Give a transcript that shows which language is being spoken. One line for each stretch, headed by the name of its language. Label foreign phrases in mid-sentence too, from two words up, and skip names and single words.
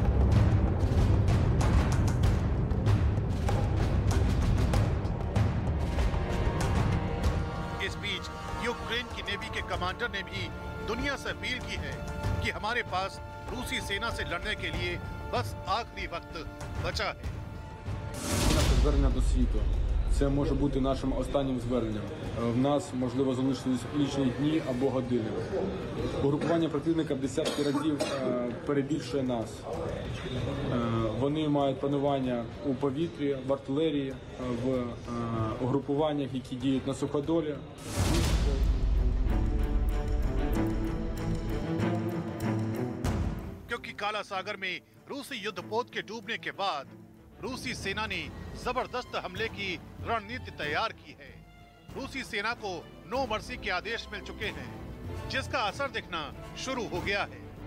Hindi: इस बीच यूक्रेन की नेवी के कमांडर ने भी दुनिया से अपील की है कि हमारे पास रूसी सेना से लड़ने के लिए बस आखिरी वक्त बचा है।
Ukrainian: Наше звернення до світу це може бути нашим останнім зверненням. В нас, можливо, залишились лічені дні або години. Угрупування противника в десятки разів перебільшує нас. Вони мають панування у повітрі, в артилерії, в угрупуваннях, які діють на суходолі.
Hindi: क्योंकि काला सागर में रूसी युद्धपोत के डूबने के बाद रूसी सेना ने जबरदस्त हमले की रणनीति तैयार की है। रूसी सेना को
English: no mercy
Hindi: के आदेश मिल चुके हैं, जिसका असर दिखना शुरू हो गया है।